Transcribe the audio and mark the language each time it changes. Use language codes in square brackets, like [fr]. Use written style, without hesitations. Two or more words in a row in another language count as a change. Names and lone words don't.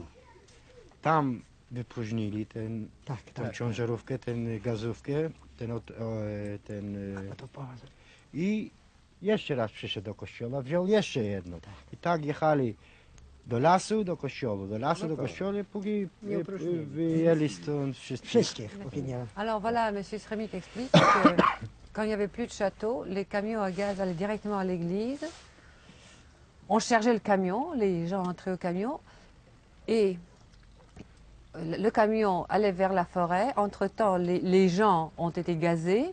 [pl] Tam wypróżnili tą ciężarówkę, tę gazówkę, i jeszcze raz przyszedł do kościoła, wziął jeszcze jedno. I tak jechali do lasu, do kościoła, do lasu, do kościoła, póki wyjęli stąd Wszystkich, póki nie. [fr] Alors voilà, M. Sremik explique que quand il n'y avait plus de château, les camions à gaz allaient directement à l'église. On chargeait le camion, les gens entraient au camion et le camion allait vers la forêt. Entre-temps, les gens ont été gazés.